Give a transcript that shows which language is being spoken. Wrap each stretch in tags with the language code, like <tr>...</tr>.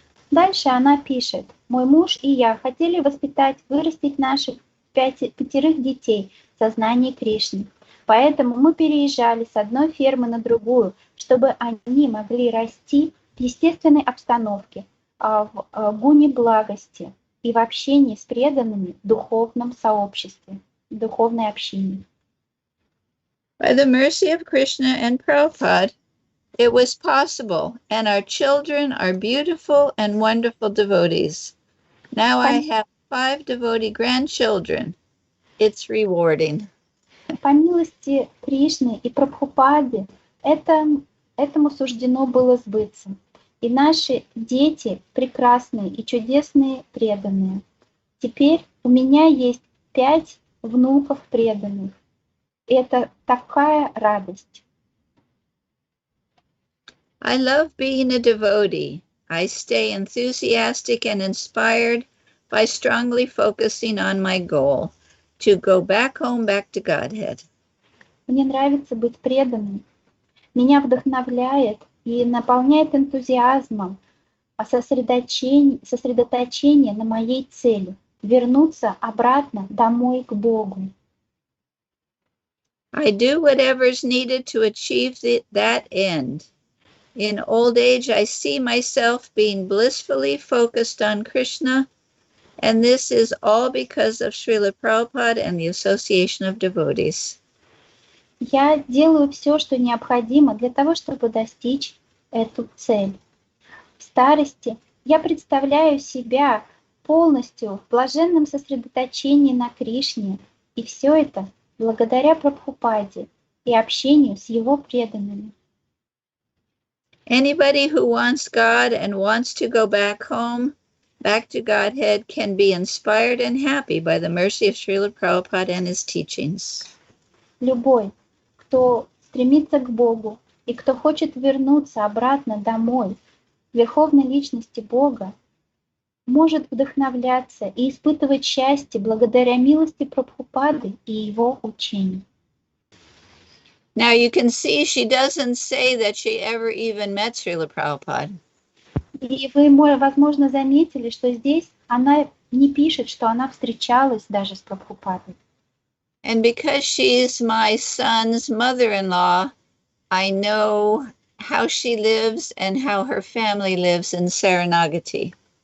<ru>Дальше она пишет: мой муж и я хотели вырастить наших 5 детей в сознании Кришны. Поэтому мы переезжали с одной фермы на другую, чтобы они могли расти в естественной обстановке, в гуне благости и в общении с преданными в духовном сообществе, в духовной общине.</ru> <en>By the mercy of Krishna and Prabhupada, it was possible, and our children are beautiful and wonderful devotees. Now I have 5 devotee grandchildren. It's rewarding.</en> <ru>По милости Кришны и Прабхупады этому суждено было сбыться. И наши дети прекрасные и чудесные преданные. Теперь у меня есть 5 внуков преданных. Это такая радость.</ru> <en>I love being a devotee. I stay enthusiastic and inspired by strongly focusing on my goal, to go back home, back to Godhead.</en> <ru>Мне нравится быть преданным. Меня вдохновляет и наполняет энтузиазмом сосредоточение на моей цели — вернуться обратно домой к Богу.</ru> <en>I do whatever's needed to achieve that end. In old age, I see myself being blissfully focused on Krishna, and this is all because of Шрилы Прабхупады and the association of devotees.</en> <ru>Я делаю все, что необходимо для того, чтобы достичь эту цель. В старости я представляю себя полностью в блаженном сосредоточении на Кришне, и все это благодаря Прабхупаде и общению с его преданными.</ru> <en>Anybody who wants God and wants to go back home, back to Godhead, can be inspired and happy by the mercy of Шрила Прабхупада and his teachings.</en> <ru>Любой, кто стремится к Богу и кто хочет вернуться обратно домой, к верховной личности Бога, может вдохновляться и испытывать счастье благодаря милости Прабхупады и его учению.</ru> <en>Now you can see she doesn't say that she ever even met Шрила Prabhupada.</en> <ru>И вы, возможно, заметили, что здесь она не пишет, что она встречалась даже с Прабхупадой.</ru> <en>And because she's my son's mother-in-law, I know how she lives and how her family lives in Saranagati.</en>